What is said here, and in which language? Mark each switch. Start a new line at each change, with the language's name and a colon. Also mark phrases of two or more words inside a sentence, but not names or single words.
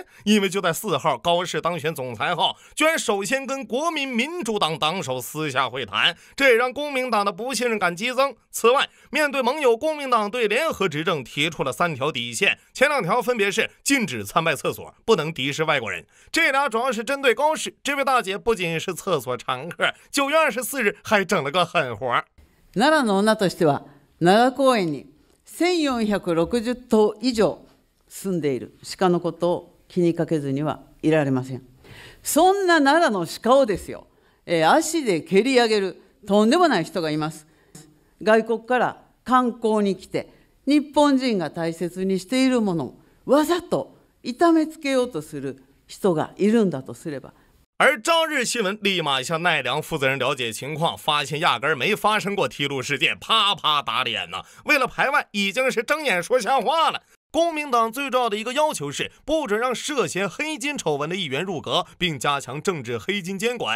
Chinese: 因为就在4号高市当选总裁后，居然首先跟国民民主党党首私下会谈，这也让公明党的不信任感激增。此外，面对盟友，公明党对联合执政提出了3条底线，前2条分别是禁止参拜厕所，不能敌视外国人。这俩主要是针对高市，这位大姐不仅是厕所常客，9月24日还整了个狠活。
Japanese: 奈良の女としては奈良公園に1460頭以上住んでいる鹿のことを気にかけずにはいられません。そんな奈良の鹿をですよ、足で蹴り上げるとんでもない人がいます。外国から観光に来て日本人が大切にしているものをわざと痛めつけようとする人がいるんだとすれば。
Chinese: 而朝日新闻立马向奈良负责人了解情况，发现压根没发生过提路事件，啪啪打脸呢。为了排外，已经是睁眼说瞎话了。公明党最重要的一个要求是，不准让涉嫌黑金丑闻的议员入阁，并加强政治黑金监管。